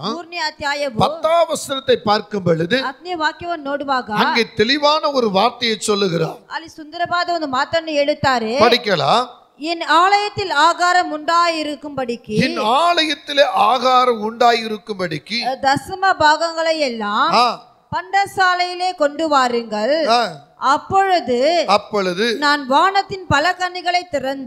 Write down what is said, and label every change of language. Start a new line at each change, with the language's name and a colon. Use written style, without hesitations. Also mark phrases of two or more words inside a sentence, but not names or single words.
Kannada: 3ನೇ ಅಧ್ಯಾಯವು
Tamil: 10ஆம் வசனத்தை பார்க்கும் பொழுது
Kannada: 10ನೇ ವಾಕ್ಯವನ್ನು ನೋಡುವಾಗ
Tamil: அங்கே தெளிவான ஒரு வார்த்தையை சொல்லுகிறார்.
Kannada: ಅಲ್ಲಿ ಸುಂದರವಾದ ಒಂದು ಮಾತನ್ನು ಹೇಳುತ್ತಾರೆ.
Tamil: படிக்கலாம். என் ஆலயத்தில் ஆகாரம் உண்டாயிருக்கும்படிக்கு என் ஆலயத்திலே ஆகாரம் உண்டாயிருக்கும்படிக்கு தசம பாகங்களை எல்லாம் பண்டசாலையிலே கொண்டு வாருங்கள். அப்பொழுது நான் வானத்தின் பலகணிகளை திறந்து